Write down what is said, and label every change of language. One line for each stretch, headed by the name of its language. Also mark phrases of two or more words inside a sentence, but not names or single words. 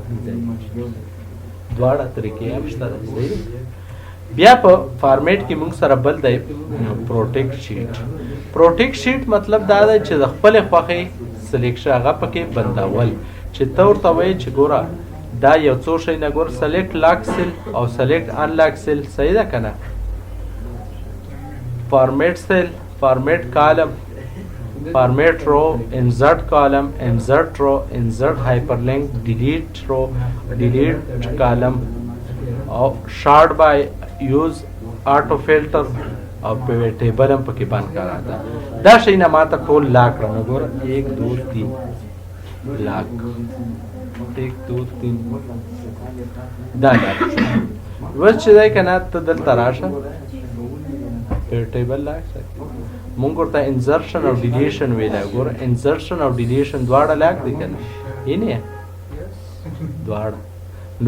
Pashto: دواړه طریقې هم شته ده صحیح بیا په فارمیټ کې موږ سره بل دی
English: protect sheet protect sheet
Pashto: مطلب دا دی چې د خپلې خوښې سلیکشن هغه پکې بندول چې ته ورته وایې چې ګوره دا یو څو شی نه ګوره
English: select lock cell
Pashto: او
English: select unlock cell
Pashto: صحیح ده که نه
English: format cell, format column, format row, insert column, insert row, insert hyperlink, delete row, delete column, or sort by use auto filter
Pashto: او په ټیبل هم پکې بند کرا ده دا شی نه ماته ټول لاک کړه نو ګوره 1 2 3 لاک 1 2 3 دا لاک اوس چې دی که نه ته دلته راشه ټیبل لاک مونږ ورته انزرشن او ډیلیشن ویلی ګوره انزرشن او ډیلیشن دواړه لاک دي که نه یعنې دواړه نو